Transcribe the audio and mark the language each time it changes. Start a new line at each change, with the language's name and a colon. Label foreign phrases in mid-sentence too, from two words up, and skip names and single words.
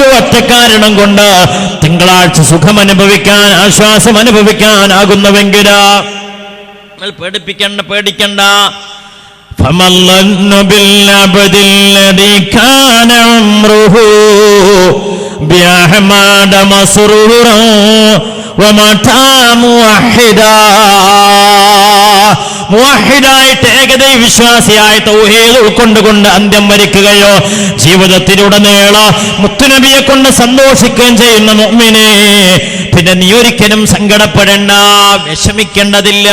Malayalam: ഒറ്റ കാരണം കൊണ്ട് തിങ്കളാഴ്ച സുഖം അനുഭവിക്കാൻ, ആശ്വാസം അനുഭവിക്കാനാകുന്നുവെങ്കിൽ പേടിക്കണ്ട.
Arabic: فما الظن بالعبد الذي كان عمره بأحمد مسرورا ومتى موحدا.
Malayalam: മുവഹിദായിട്ട് ഏകദൈവ വിശ്വാസിയായി തൗഹീദ് ഉൾക്കൊണ്ടുകൊണ്ട് അന്ത്യം വരിക്കുകയോ ജീവിതത്തിലുടനീളം മുത്തുനബിയെ കൊണ്ട് സന്തോഷിക്കുകയും ചെയ്യുന്ന മുഅ്മിനേ, പിന്നെ നീ ഒരിക്കലും സങ്കടപ്പെടേണ്ട, വിഷമിക്കേണ്ടതില്ല.